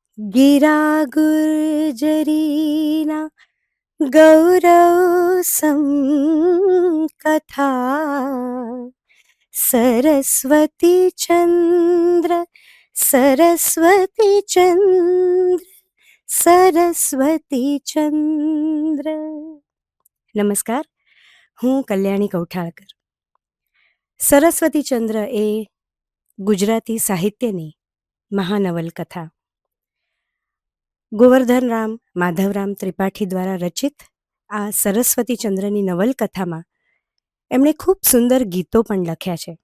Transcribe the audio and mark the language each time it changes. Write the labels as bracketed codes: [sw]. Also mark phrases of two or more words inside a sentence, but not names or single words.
[gu] ગિરા ગુર્જરીના ગૌરવ કથા સરસ્વતી ચંદ્ર સરસ્વતી ચંદ્ર સરસ્વતી ચંદ્ર. નમસ્કાર, હું કલ્યાણી કૌઠાળકર. સરસ્વતી ચંદ્ર એ ગુજરાતી સાહિત્યની મહાનવલકથા ગોવર્ધનરામ માધવરામ ત્રિપાઠી દ્વારા રચિત આ સરસ્વતી ચંદ્રની નવલકથામાં એમણે ખૂબ સુંદર ગીતો પણ લખ્યા છે.